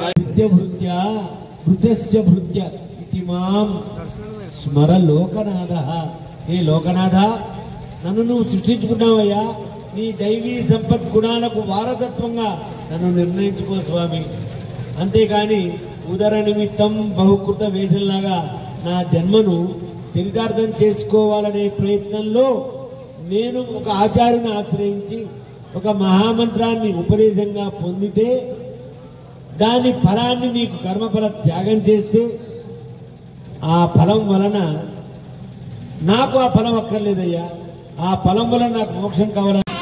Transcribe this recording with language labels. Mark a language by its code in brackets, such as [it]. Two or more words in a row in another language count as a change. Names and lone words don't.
[sa] भृत्या भृतस्य भृत्य इति मां स्मर लोकनाथः हे लोकनाथ [te] నన్ను నువ్వు సృష్టించుకున్నావయ్యా నీ దైవీ సంపత్ గుణాలకు వారసత్వంగా నన్ను నిర్ణయించుకో స్వామి అంతేకాని ఉదర నిమిత్తం బహుకృత వేషంలాగా నా జన్మను చరితార్థం చేసుకోవాలనే ప్రయత్నంలో నేను ఒక ఆచార్యుని ఆశ్రయించి ఒక మహామంత్రాన్ని ఉపదేశంగా పొందితే దాని ఫలాన్ని నీకు కర్మఫల త్యాగం చేస్తే ఆ ఫలం వలన నాకు ఆ ఫలం అక్కర్లేదయ్యా ఆ ఫలం వలన నాకు మోక్షం కావాలని